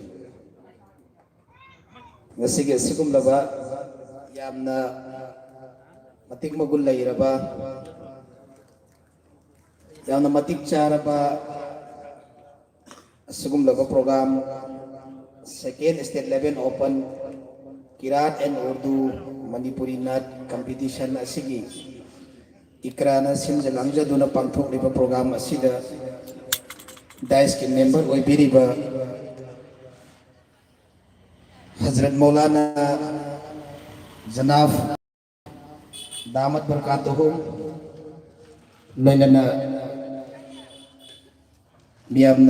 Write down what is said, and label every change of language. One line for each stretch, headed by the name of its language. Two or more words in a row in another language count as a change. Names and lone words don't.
Manipuri: Ngasige sigum laba yamna matik magulay raba yamna matik cara ba sigum laba program
English: second state level open Kirat and Urdu Manipuri Nat competition
Manipuri: asigi ikrana simjalangja duna pangthok liba program asida dais ki member oi biriba Hazrat Maulana Janaf
Arabic: دامت بركاتهم
Manipuri: Lainana Miyamna